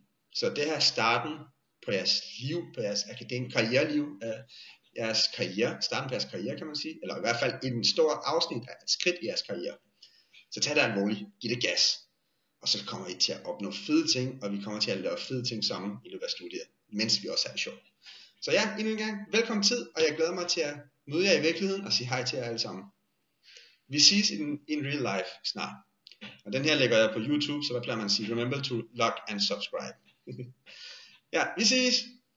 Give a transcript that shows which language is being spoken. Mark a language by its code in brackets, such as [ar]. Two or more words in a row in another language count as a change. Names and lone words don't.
[da] Så det her er starten på jeres liv, på jeres karriereliv, starten på jeres karriere kan man sige, eller i hvert fald en stor afsnit af et skridt i jeres karriere. Så tag det alvorligt, giv det gas, og så kommer I til at opnå fede ting, og vi kommer til at lave fede ting sammen i løbet af studiet, mens vi også har det sjovt. Så ja, endnu en gang, velkommen tid, og jeg glæder mig til at møde jer i virkeligheden og sige hej til jer alle sammen. Vi ses [en] in real life [da] snart. Og den her lægger jeg på YouTube, så hvad plejer man at sige? [en] Remember to like and subscribe. [da] Ja, vi ses!